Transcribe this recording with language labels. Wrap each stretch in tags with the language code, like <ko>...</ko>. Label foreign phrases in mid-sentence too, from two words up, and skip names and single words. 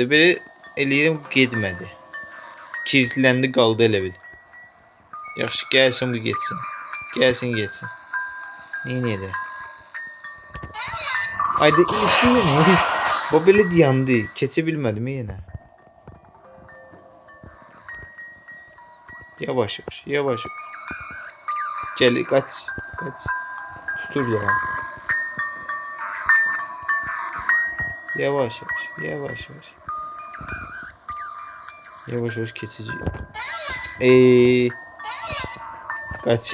<az>Belə eləyirəm getmədi. Kilitləndi qaldı elə bil. Yaxşı gəlsin bu getsin. Gəlsin getsin. Neynədir? Hayda ilişdi yine. Bu belə dayandı. Keçə bilmədim yenə. Yavaş yavaş, yavaş yavaş.</az> <tr>Gel kaç, kaç. Tutur ya. Yavaş yavaş, yavaş yavaş. Yavaş yavaş keçici. Kaç.</tr>